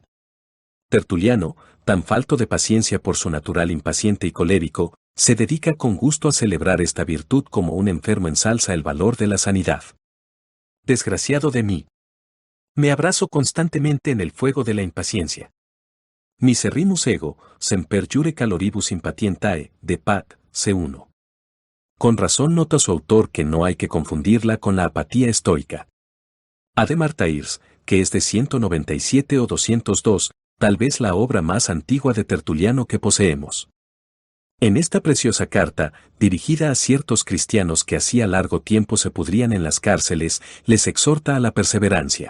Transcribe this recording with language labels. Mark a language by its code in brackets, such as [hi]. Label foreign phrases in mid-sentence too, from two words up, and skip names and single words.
[es] Tertuliano, tan falto de paciencia por su natural impaciente y colérico, se dedica con gusto a celebrar esta virtud como un enfermo ensalza el valor de la sanidad. Desgraciado de mí. Me abrazo constantemente en el fuego de la impaciencia. [la] Miserrimus ego, semper jure caloribus impatientae, [es] de Pat, C1. Con razón nota su autor que no hay que confundirla con la apatía estoica. Ademar Tairs, que es de 197 o 202, tal vez la obra más antigua de Tertuliano que poseemos. En esta preciosa carta, dirigida a ciertos cristianos que hacía largo tiempo se pudrían en las cárceles, les exhorta a la perseverancia.